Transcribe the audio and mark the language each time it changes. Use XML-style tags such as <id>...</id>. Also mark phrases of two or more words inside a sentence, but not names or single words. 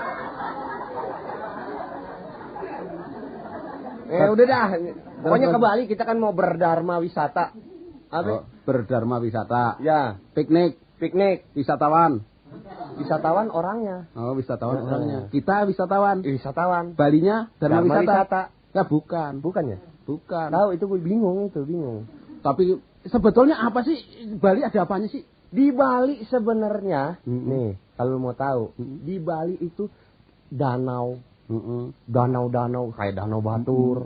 <id>Udah dah. Pokoknya ke Bali kita kan mau berdharma wisata. Apa? Berdharma wisata. Ya, Piknik, wisatawan. wisatawan orangnya. Oh, wisatawan orangnya. Kita wisatawan. Wisatawan. Balinya dharma wisata. Ya bukan. Bukan ya? Bukan. Tahu itu gue bingung. Tapi sebetulnya apa sih Bali ada apanya sih? Di Bali sebenarnya, nih kalau mau tahu, di Bali itu danau, danau kayak danau Batur.</id>